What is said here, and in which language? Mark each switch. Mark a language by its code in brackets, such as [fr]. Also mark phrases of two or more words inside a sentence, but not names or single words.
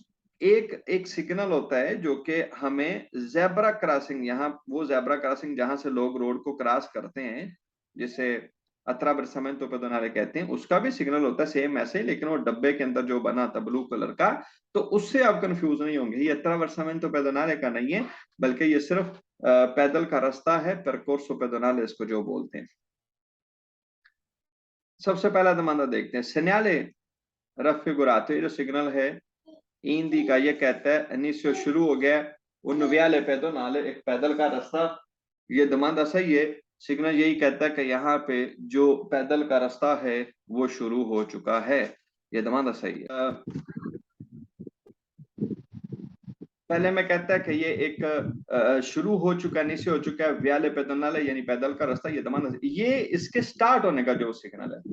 [hi] एक एक सिग्नल होता है जो कि हमें जेब्रा क्रॉसिंग, यहाँ वो जेब्रा क्रॉसिंग जहां से लोग रोड को क्रॉस करते हैं, जैसे [it] attraversamento pedonale [hi] कहते हैं, उसका भी सिग्नल होता है सेम ऐसे ही, लेकिन वो डब्बे के अंदर जो बना था ब्लू कलर का, तो उससे आप कंफ्यूज नहीं होंगे। ये [it] attraversamento pedonale [hi] का नहीं है, बल्कि ये सिर्फ पैदल का रास्ता है, [it] percorso pedonale [hi] इसको जो बोलते हैं। सबसे पहला दमाना देखते हैं, [it] segnale raffigurato, [hi] ये जो सिग्नल है हिंदी का, ये कहता है इनिशियो शुरू हो गया, [it] un viale pedonale [hi] एक पैदल का रास्ता। ये दमांदा सही है, सिग्नल यही कहता है कि यहाँ पे जो पैदल का रास्ता है वो शुरू हो चुका है। ये दमांदा सही है। पहले में कहता है कि ये एक शुरू हो चुका, नीचे हो चुका है, [it] viale pedonale [hi] यानी पैदल का रास्ता, ये दमांदा, ये इसके स्टार्ट होने का जो सिग्नल है।